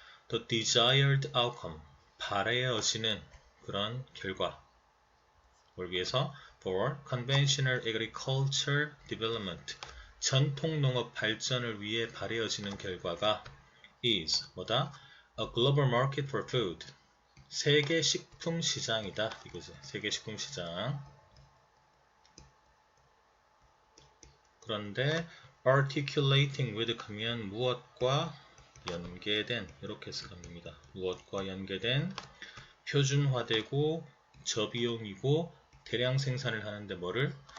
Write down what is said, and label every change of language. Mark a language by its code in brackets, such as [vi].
[en] The desired outcome, [ko] 바라여지는 그런 결과. 뭘 위해서? [en] For conventional agriculture development, [ko] 전통농업 발전을 위해 바라여지는 결과가 [en] is, [ko] 뭐다? [en] A global market for food, [ko] 세계 식품 시장이다. 이거지. 세계 식품 시장. 그런데 [en] articulating with [ko] 하면 무엇과 연계된, 이렇게 해석하면 됩니다. 무엇과 연계된, 표준화되고 저비용이고 대량 생산을 하는데 뭐를?